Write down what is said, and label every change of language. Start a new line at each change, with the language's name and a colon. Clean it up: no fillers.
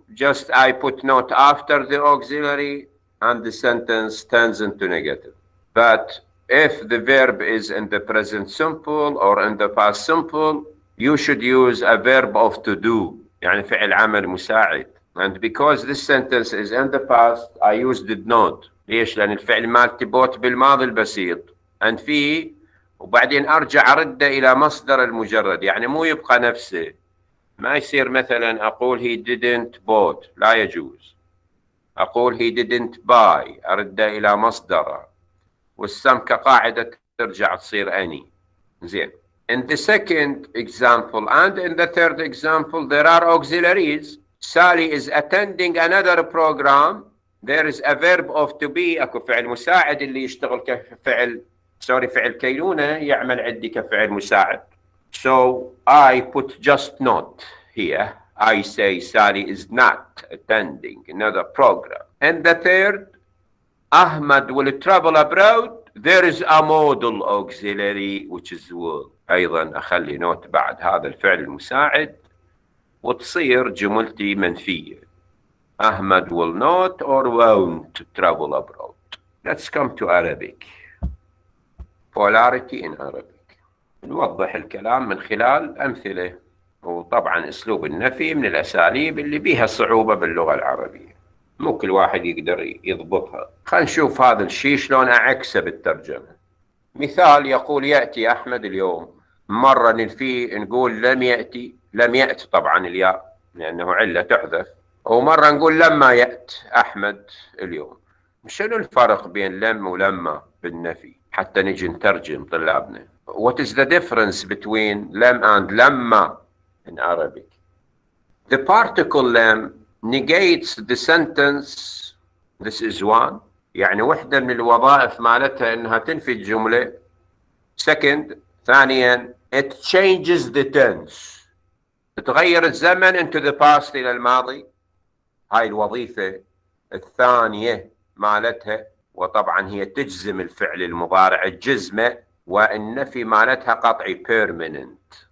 English: Just I put not after the auxiliary and the sentence turns into negative. But if the verb is in the present simple or in the past simple, you should use a verb of to do,
Arabic: يعني فعل عمل مساعد.
English: And because this sentence is in the past, I used did not.
Arabic: ليش؟ لأن الفعل مالتي
English: bought
Arabic: بالماضي البسيط.
English: And
Arabic: فيه وبعدين أرجع أرده إلى مصدر المجرد، يعني مو يبقى نفسه. ما يصير مثلا أقول
English: he didn't bought،
Arabic: لا يجوز. أقول
English: he didn't buy،
Arabic: أرده إلى مصدره. والسم كقاعدة ترجع تصير any. زين.
English: In the second example and in the third example there are auxiliaries. Sally is attending another program. There is a verb of to be.
Arabic: أكو فعل مساعد اللي يشتغل كفعل فعل كينونة يعمل عندي كفعل مساعد.
English: So I put just not here. I say Sally is not attending another program. And the third, Ahmad will travel abroad. There is a modal auxiliary which is will.
Arabic: أيضا أخلي نوت بعد هذا الفعل المساعد وتصير جملتي منفية.
English: Ahmad will not or won't travel abroad. Let's come to Arabic. Polarity in Arabic.
Arabic: نوضح الكلام من خلال أمثلة، وطبعا أسلوب النفي من الأساليب اللي بيها صعوبة باللغة العربية، مو كل واحد يقدر يضبطها. خلينا نشوف هذا الشيء شلون أعكسه بالترجمة. مثال يقول يأتي أحمد اليوم. مرة نلفي نقول لم يأتي، لم يأت طبعا الياء لأنه علة تحذف، ومرة نقول لما يأت أحمد اليوم. شنو الفرق بين لم ولما بالنفي حتى نجي نترجم طلابنا؟
English: What is the difference between
Arabic: لم and لما
English: in Arabic? The particle لم negates the sentence. This is one.
Arabic: يعني وحدة من الوظائف مالتها إنها تنفي الجملة.
English: Second،
Arabic: ثانيا
English: it changes the tense.
Arabic: تغير الزمن
English: into the past
Arabic: إلى الماضي. هاي الوظيفة الثانية مالتها، وطبعا هي تجزم الفعل المضارع الجزمة، والنفي مالتها قطعي
English: permanent.